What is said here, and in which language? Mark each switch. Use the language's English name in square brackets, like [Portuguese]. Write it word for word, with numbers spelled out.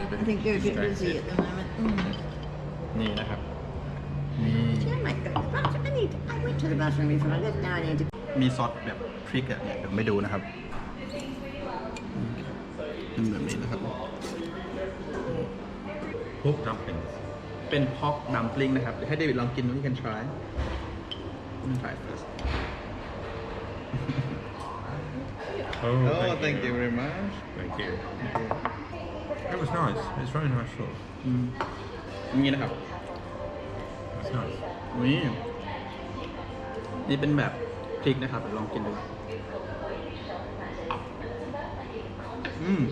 [English] I think they're a bit busy at the moment mm. [Thai] นี่นะครับนี่ [English] Oh my god, the bathroom, I need I went to the bathroom before I left now I need to [Thai] มีซอสแบบพริกอะเนี่ยเดี๋ยวไม่ดูนะครับเป็นแบบนี้นะครับ พวกน้ำเป็น เป็นพอกดัมปลิงนะครับเดี๋ยวให้เดวิดลองกินดู [English] you can try you can try first โอ้ very much thank you it was nice it's very nice sauce [Thai] นี่นะครับ [English] it's nice [Thai] นี่นี่เป็นแบบพริกนะครับเดี๋ยวลองกินดูอืม